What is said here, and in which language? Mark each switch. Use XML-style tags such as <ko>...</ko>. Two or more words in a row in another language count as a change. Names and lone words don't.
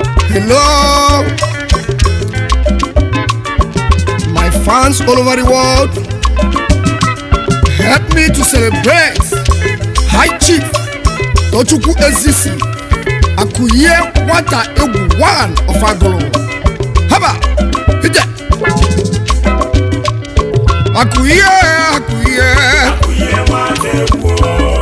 <en>Hello, my fans all over the world. Help me to celebrate High Chief Tochukwu Ezisi, Akuye Nwata Egwu one of Agolo.</en> <ig>Haba, ije. Akụ ihe, akụ ihe. Akụ ihe nwata egwu o.</ig>